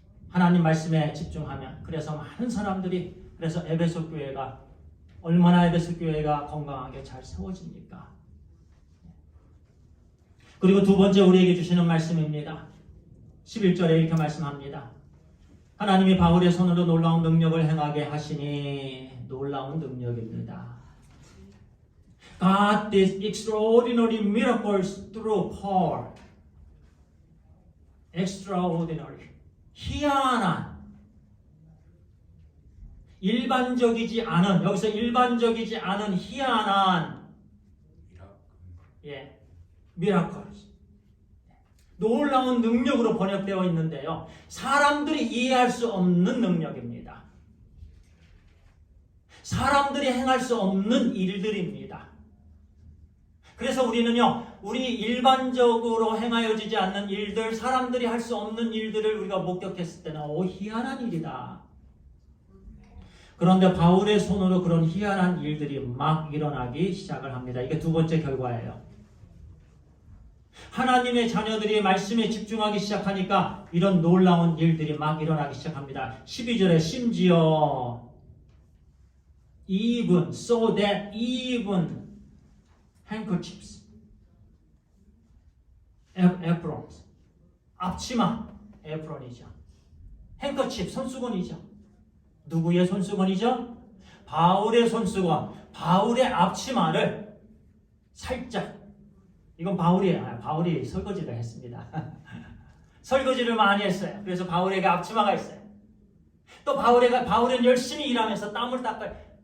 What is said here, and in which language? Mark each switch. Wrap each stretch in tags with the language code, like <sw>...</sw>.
<ko>하나님 말씀에 집중하면, 그래서 많은 사람들이, 그래서 에베소 교회가 얼마나 에베소 교회가 건강하게 잘 세워집니까? 그리고 두 번째 우리에게 주시는 말씀입니다. 11절에 이렇게 말씀합니다. 하나님이 바울의 손으로 놀라운 능력을 행하게 하시니 놀라운 능력입니다.</ko> <en>God did extraordinary miracles through Paul.</en> <ko>Extraordinary. 희한한. 일반적이지 않은, 여기서 일반적이지 않은 희한한 miracles. 놀라운 능력으로 번역되어 있는데요. 사람들이 이해할 수 없는 능력입니다. 사람들이 행할 수 없는 일들입니다. 그래서 우리는요, 우리 일반적으로 행하여지지 않는 일들, 사람들이 할 수 없는 일들을 우리가 목격했을 때는 희한한 일이다. 그런데 바울의 손으로 그런 희한한 일들이 막 일어나기 시작을 합니다. 이게 두 번째 결과예요. 하나님의 자녀들이 말씀에 집중하기 시작하니까 이런 놀라운 일들이 막 일어나기 시작합니다. 12절에 심지어</ko> <en>even, so that even handkerchiefs, aprons, 앞치마, apron이죠.</en> <ko>handkerchief, 손수건이죠. 누구의 손수건이죠? 바울의 손수건, 바울의 앞치마를 살짝, 이건 바울이 설거지를 했습니다. 설거지를 많이 했어요. 그래서 바울에게 앞치마가 있어요. 또 바울은 열심히 일하면서 땀을 닦아요.</ko>